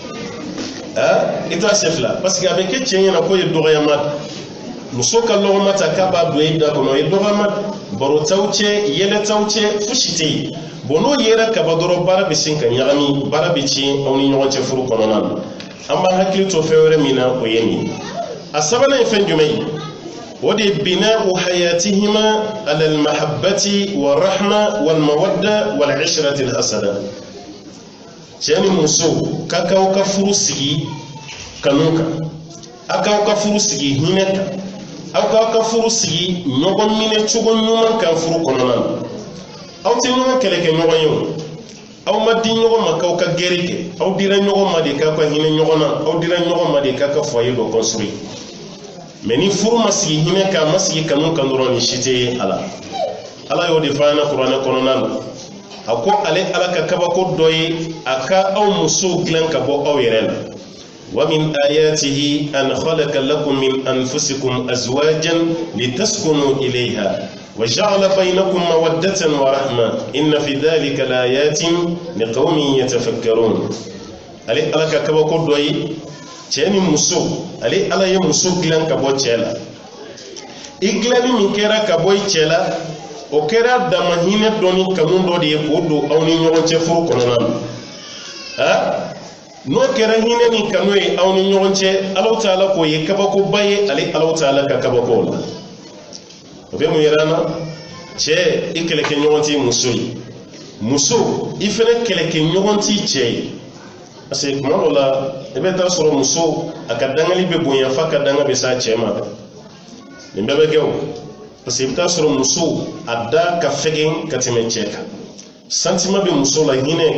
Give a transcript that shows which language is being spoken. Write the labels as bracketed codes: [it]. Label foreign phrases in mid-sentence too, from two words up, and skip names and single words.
[bm] i t'a se fila [fr] parce que [bm] a bɛ kɛ cɛ ɲɛna k'o ye dɔgɔyama muso ka lɔgɔma ta k'a b'a don i da kɔnɔ o ye dɔgɔyama baro t'aw cɛ yɛlɛ t'aw cɛ fosi tɛ yen bon n'o yera kaba dɔrɔn baara bɛ sin ka ɲagami baara bɛ tiɲɛ aw ni ɲɔgɔn cɛ furu kɔnɔna na an b'an hakili to fɛn wɛrɛ min na o ye nin a sabanan ye fɛn jumɛn ye o de ye [ar] بناء حياتهما على المحبة والرحمة والمودة والعشرة الحسنة [bm] cɛ ni muso ka k'aw ka furu sigi kanu kan a k'aw ka furu sigi hinɛ kan aw k'aw ka furu sigi ɲɔgɔn minɛ cogo ɲuman kan furu kɔnɔna na aw tɛ ɲɔgɔn kɛlɛ kɛ ɲɔgɔn ye o aw ma di ɲɔgɔn ma k'aw ka gɛrɛ kɛ aw dira ɲɔgɔn ma de k'aw ka hinɛ ɲɔgɔn na aw dira ɲɔgɔn ma de k'aw ka foyer dɔ construire mais ni furu ma sigi hinɛ kan a ma sigi kanu kan dɔrɔn ni si tɛ ala ala y'o de fɔ an na kuranɛ kɔnɔna na a ko ale ala ka kabako dɔ ye a ka aw musow dilan ka bɔ aw yɛrɛ la [ar] ومن آياته أن خلق لكم من أنفسكم أزواجا لتسكنوا إليها وجعل بينكم مودة ورحمة إن في ذلك لآيات لقوم يتفكرون [bm] ale ala ka kabako dɔ ye cɛ ni muso ale ala ye muso dilan ka bɔ cɛ la i dilanni min kɛra ka bɔ i cɛ la o kɛra dama hinɛ dɔ ni kanu dɔ de ye k'o don aw ni ɲɔgɔn cɛ furu kɔnɔna na n'o kɛra hinɛ ni kanu ye aw ni ɲɔgɔn cɛ Alahu Taala k'o ye kabakoba ye ale Alahu Taala ka kabako la o bɛ mun yira na cɛ i kɛlɛkɛ ɲɔgɔn t'i muso ye muso i fana kɛlɛkɛ ɲɔgɔn t'i cɛ ye [fr] parce que [bm] kuma dɔ la i bɛ taa sɔrɔ muso a ka dangali bɛ bonya f'a ka danga bɛ s'a cɛ ma nin bɛɛ bɛ kɛ o [fr] parce que [bm] i bɛ taa sɔrɔ muso a da ka fɛgɛn ka tɛmɛ cɛ kan sentiment bɛ muso la hinɛ